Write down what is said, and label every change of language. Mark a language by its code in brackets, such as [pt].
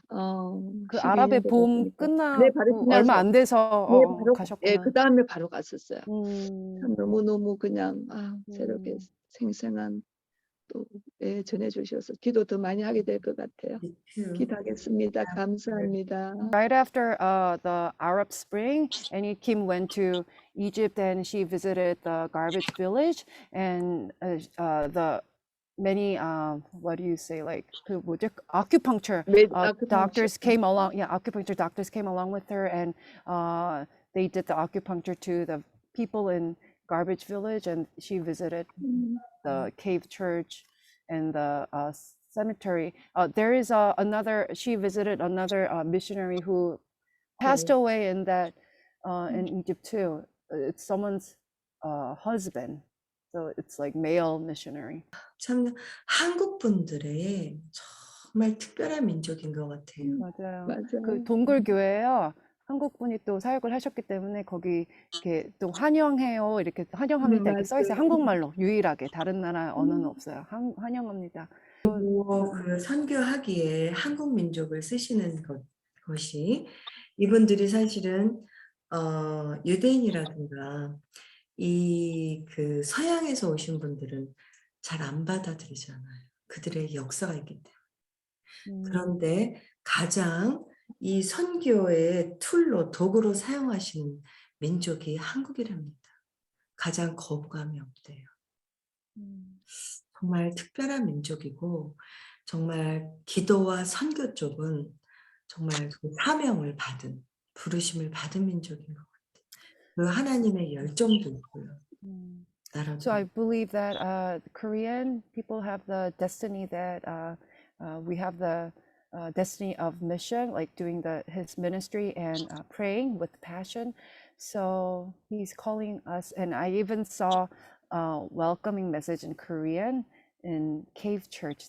[ko] 그 12년 아랍의 봄 됐으니까. 끝나고 네, 바로 얼마 지나서 안 돼서 네, 바로 가셨구나. 그다음에 바로 갔었어요. 음. 참 너무너무 그냥 새롭게 생생한 또 전해 주셔서 기도 더 많이 하게 될 것 같아요. 기도하겠습니다. 감사합니다. [en] Right after the Arab Spring, Annie Kim went to Egypt and she visited the garbage village and the many what do you say, like [ko] 그 뭐지, [en] acupuncture doctors came along. Yeah, acupuncture doctors came along with her and they did the acupuncture to the people in garbage village, and she visited the cave church and the cemetery. There is she visited another missionary who passed away in that in Egypt too. It's someone's husband, so it's like male missionary. [ko] 참 한국 분들의 정말 특별한 민족인 것 같아요. 맞아요. 맞아요. 그 동굴교회요. 한국 분이 또 사역을 하셨기 때문에 거기 이렇게 또 환영해요, 이렇게 환영합니다 이렇게 써 있어요. 한국말로 유일하게. 다른 나라 언어는 없어요. 환영합니다. 그 선교하기에 한국 민족을 쓰시는 것이 이분들이 사실은 유대인이라든가 이 그 서양에서 오신 분들은 잘 안 받아들이잖아요. 그들의 역사가 있기 때문에. 그런데 가장 이 선교의 툴로 도구로 사용하시는 민족이 한국이랍니다. 가장 거부감이 없대요. 정말 특별한 민족이고 정말 기도와 선교 쪽은 정말 그 사명을 받은, 부르심을 받은 민족인 것 같아요. 그 하나님의 열정도 있고요. [en] So I believe that Korean people have the destiny that we have the destiny of mission, like doing his ministry and praying with passion. So he's calling us, and I even saw a welcoming message in Korean in Cave Church.